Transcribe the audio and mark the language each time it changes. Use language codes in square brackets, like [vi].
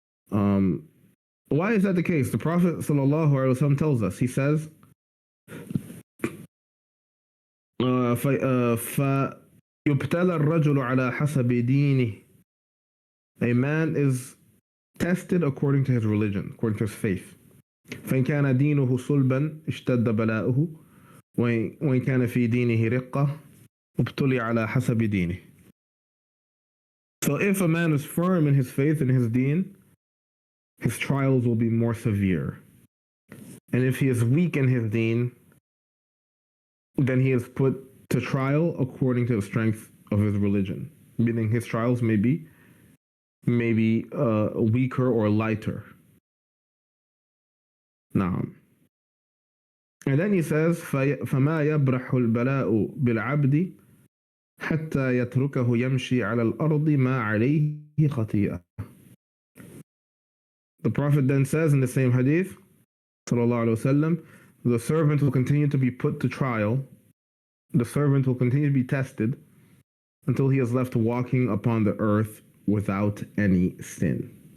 [en] Why is that the case? The Prophet sallallahu alaihi wasallam tells us, he says, [ar] فَيُبْتَلَى الرَّجُلُ عَلَى حَسَبِ دِينِهِ. [en] A man is tested according to his religion, according to his faith. [ar] فإن كان دينه صلبا اشتد بلاؤه وإن كان في دينه رقة ابتلي على حسب دينه. [en] So if a man is firm in his faith and his deen, his trials will be more severe. And if he is weak in his deen, then he is put to trial according to the strength of his religion. Meaning his trials may be weaker or lighter. Now, and then he says, [ar] فَمَا يَبْرَحُ الْبَلَاءُ بِالْعَبْدِ حَتَّى يَتْرُكَهُ يَمْشِي عَلَى الْأَرْضِ مَا عَلَيْهِ خَطِيئَةٌ. [en] The Prophet then says in the same hadith, sallallahu alaihi wasallam, the servant will continue to be put to trial, the servant will continue to be tested until he is left walking upon the earth without any sin.